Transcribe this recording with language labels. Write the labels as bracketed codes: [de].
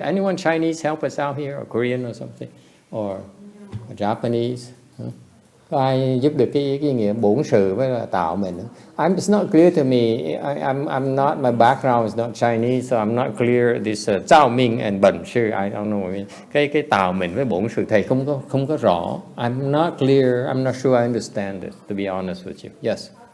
[en] Anyone Chinese help us out here, or Korean or something, or Japanese? [vi] Có ai giúp được cái nghĩa bổn sự với là tạo mình? [en] It's not clear to me. I'm not, my background is not Chinese, so I'm not clear this trao minh and bẩn sự. I don't know. [vi] Cái tạo mình với bổn sự thầy không có rõ. [en] I'm not clear. I'm not sure I understand it. To be honest with you, yes.